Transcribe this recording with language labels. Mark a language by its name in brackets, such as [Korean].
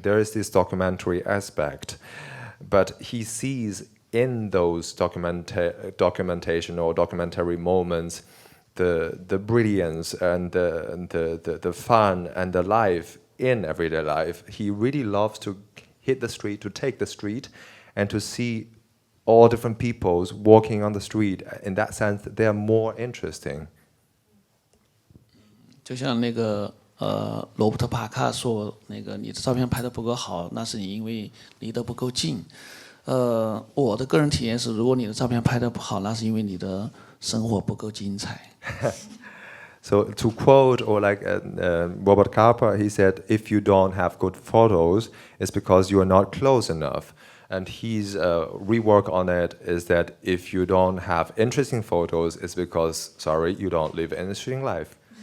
[English] There is this documentary aspect. But he sees in those documentation or documentary moments the brilliance and the fun and the life in everyday life. He really loves to hit the street, to take the street, and to see all different peoples walking on the street. In that sense, they are more interesting. [Chinese] 就像那个罗伯特帕卡说，那个你的照片拍得不够好，那是你因为离得不够近。我的个人体验是，如果你的照片拍得不好，那是因为你的生活不够精彩。 [English] So to quote, or like Robert Capa, he said, if you don't have good photos, it's because you are not close enough. And his rework on it is that if you don't have interesting photos, it's because, sorry, you don't live an interesting life.